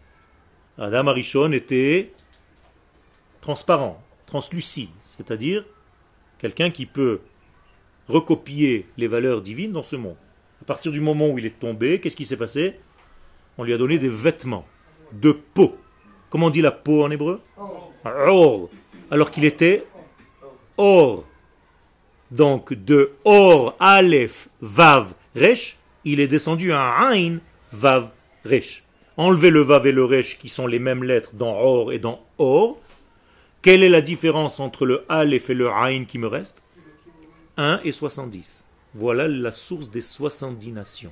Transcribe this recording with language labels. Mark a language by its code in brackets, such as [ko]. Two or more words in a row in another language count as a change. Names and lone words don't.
[fr] Adam Arishon était transparent, translucide, c'est-à-dire quelqu'un qui peut recopier les valeurs divines dans ce monde. À partir du moment où il est tombé, qu'est-ce qui s'est passé? On lui a donné des vêtements de peau. Comment on dit la peau en hébreu? Or. Alors qu'il était or. Donc de or, aleph, vav, resh, il est descendu à ain, vav, resh. Enlevez le vav et le resh qui sont les mêmes lettres dans or et dans or. Quelle est la différence entre le aleph et le ain qui me reste? 1 et 70. Voilà la source des 70 nations.